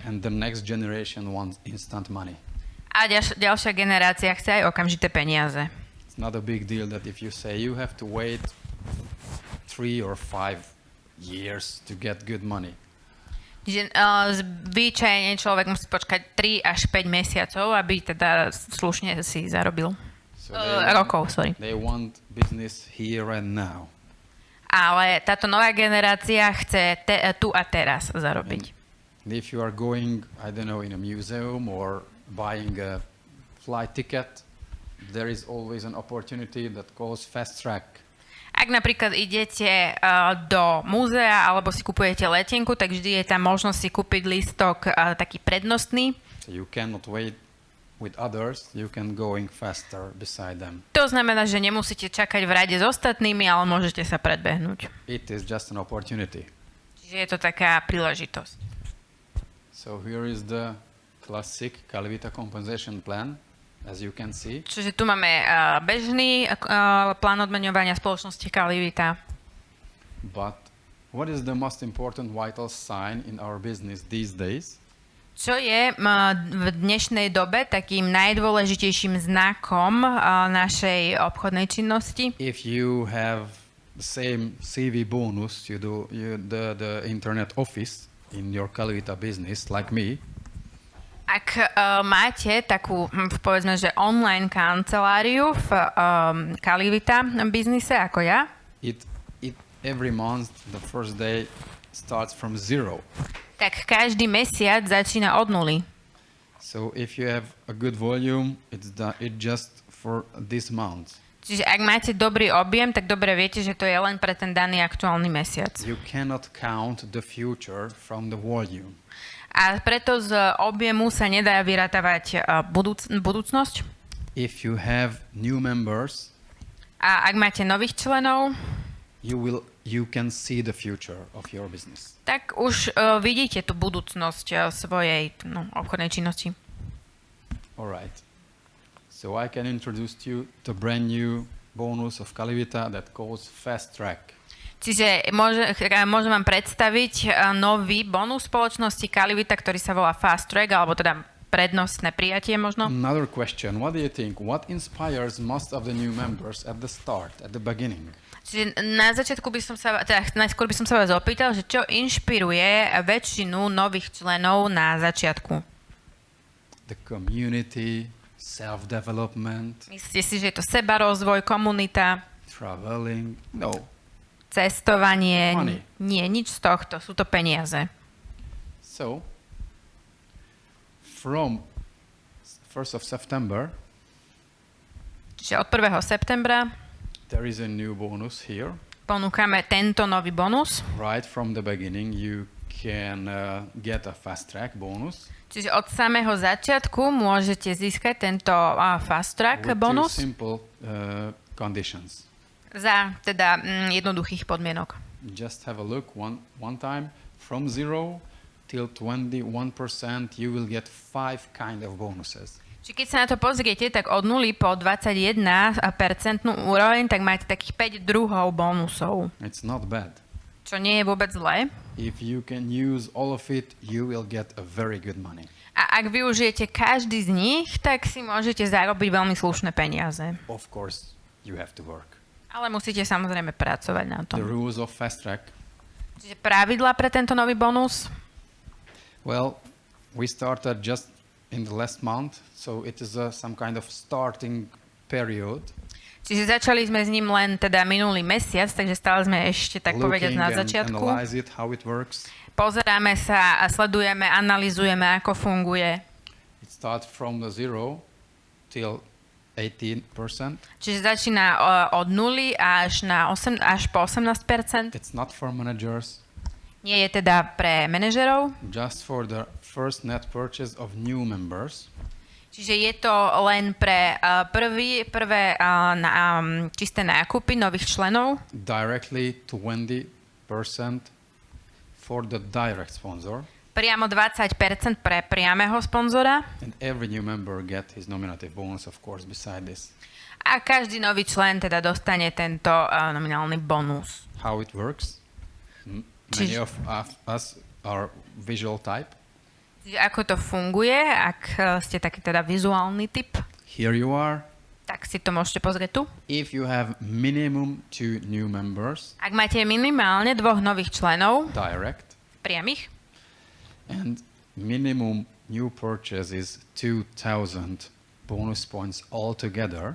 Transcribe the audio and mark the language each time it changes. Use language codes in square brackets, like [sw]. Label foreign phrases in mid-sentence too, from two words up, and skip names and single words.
[en] And the next generation wants instant money. [sk] A ďalšia generácia chce aj okamžité peniaze. [en] It's not a big deal that if you say you have to wait 3 or 5 years to get good money. [sk] Že zvyčajne človek musí počkať 3 až 5 mesiacov, aby teda slušne si zarobil. [en] So [sk] Rokov, [en] sorry. They want business here and now. [sk] Ale táto nová generácia chce tu a teraz zarobiť. [en] And if you are going, I don't know, in a museum or buying a flight ticket, there is always an opportunity that calls fast track. [sk] Ak napríklad idete do múzea alebo si kupujete letenku, tak vždy je tam možnosť si kúpiť lístok taký prednostný. [en] So you cannot wait with others, you can going faster beside them. [sk] To znamená, že nemusíte čakať v rade s ostatnými, ale môžete sa predbehnúť. [en] It is just an opportunity. [sk] Čiže je to taká príležitosť. [en] So here is the classic Calivita compensation plan, as you can see. [sk] Čiže tu máme bežný plán odmeňovania spoločnosti Calivita. [en] But what is the most important vital sign in our business these days? [sk] Čo je v dnešnej dobe takým najdôležitejším znakom našej obchodnej činnosti? [en] If you have the same CV bonus you do the internet office in your Calivita business like me. [sk] Ak máte takú, povedzme, že online kanceláriu v Calivita biznise ako ja, [en] It every month the first day starts from zero. [sk] tak každý mesiac začína od nuly. [en] So if you have a good volume, it just for this month. [sk] Čiže ak máte dobrý objem, tak dobre viete, že to je len pre ten daný aktuálny mesiac. [en] You cannot count the future from the volume. [sk] A preto z objemu sa nedá vyrátavať budúcnosť. [en] If you have new members, [sk] A ak máte nových členov, [en] you can see the future of your business. [sk] tak už vidíte tú budúcnosť svojej obchodnej činnosti. [en] All right. So I can introduce you the brand new bonus of Calivita that calls Fast Track. [sk] Čiže môžem vám predstaviť nový bonus spoločnosti Calivita, ktorý sa volá [en] Fast Track, [sk] alebo teda prednostné prijatie možno. [en] Another question. What do you think? What inspires most of the new members at the start, at the beginning? [sk] Čiže na začiatku najskôr by som sa vás opýtal, že čo inšpiruje väčšinu nových členov na začiatku? [en] The community, self-development, [sk] Myslíte si, že je to sebarozvoj, komunita, [en] traveling? No. [sk] cestovanie? [en] Money. [sk] Nie, nič z tohto, sú to peniaze. [en] So, from 1st of September, [sk] Čiže od 1. septembra [en] there is a new bonus here. [sk] ponúkame tento nový bonus. [en] Right from the beginning, you can get a fast track bonus. [sk] Čiže od samého začiatku môžete získať tento [en] fast track with [sk] bonus [en] two simple conditions. [sk] za teda jednoduchých podmienok. [en] Just have a look one time. From zero, till 21%, you will get 5 kind of bonuses. [sk] Čiže keď sa na to pozriete, tak od 0 po 21% úroveň, tak máte takých 5 druhov bonusov. [en] It's not bad. [sk] Čo nie je vôbec zlé. [en] If you can use all of it, you will get a very good money. [sk] A ak využijete každý z nich, tak si môžete zarobiť veľmi slušné peniaze. [en] Of course, you have to work. [sk] Ale musíte samozrejme pracovať na [en] The [sk] tom. [en] rules of fast track. [sk] Čiže pravidlá pre tento nový bonus? [en] Well, we started just in the last month, so it is some kind of starting period. [sk] Čiže začali sme s ním len teda minulý mesiac, takže stále sme ešte tak povedať na začiatku. [en] Analyze it, how it works. [sk] Pozeráme sa a sledujeme, analyzujeme, ako funguje. [en] It starts from the 0 till 18%. [sk] Čiže začína od 0 až po 18%. [en] It's not for managers, [sk] Nie je teda pre manažerov. [en] just for the first net purchase of new members. [sk] Čiže je to len pre prvé čisté nákupy nových členov. [en] Directly 20% for the direct sponsor. [sk] Priamo 20% pre priameho sponzora. [en] And every new member get his nominative bonus, of course, beside this. [sk] A každý nový člen teda dostane tento nominálny bonus. [en] How it works? Many [sk] Čiže- [en] of us are visual type. [sk] Čiže ako to funguje, ak ste taký teda vizuálny typ, [en] Here you are. [sk] tak si to môžete pozrieť tu. [en] If you have minimum 2 new members, [sk] Ak máte minimálne 2 nových členov, [en] direct, [sk] priamých, [en] and minimum new purchase is 2,000 bonus points altogether,